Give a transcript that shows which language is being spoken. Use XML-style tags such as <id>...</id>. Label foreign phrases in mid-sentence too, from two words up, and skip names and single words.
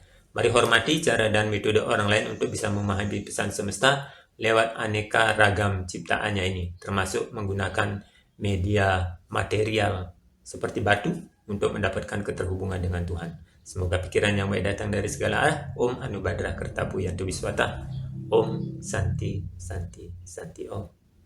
<id>Mari hormati cara dan metode orang lain untuk bisa memahami pesan semesta lewat aneka ragam ciptaannya ini, termasuk menggunakan media material seperti batu untuk mendapatkan keterhubungan dengan Tuhan. Semoga pikiran yang baik datang dari segala arah.</id> <sa>Om Anu Badra Kertapu Yantu Wiswata. Om Santi Santi Santi Om.</sa>